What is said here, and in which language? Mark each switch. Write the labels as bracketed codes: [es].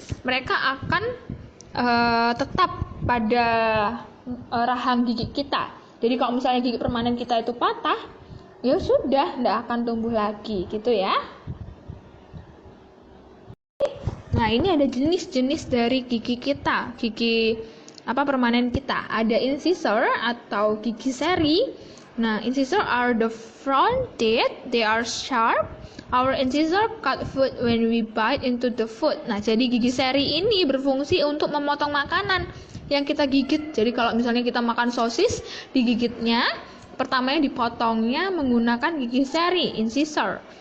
[id] Mereka akan tetap pada rahang gigi kita. Jadi kalau misalnya gigi permanen kita itu patah, ya sudah, nggak akan tumbuh lagi, gitu ya. Nah, ini ada jenis-jenis dari gigi kita, gigi permanen kita. Ada incisor atau gigi seri. [en] Nah, incisor are the front teeth, they are sharp. Our incisor cut food when we bite into the food. [id] Nah, jadi gigi seri ini berfungsi untuk memotong makanan yang kita gigit. Jadi kalau misalnya kita makan sosis, digigitnya, pertamanya dipotongnya menggunakan gigi seri, incisor.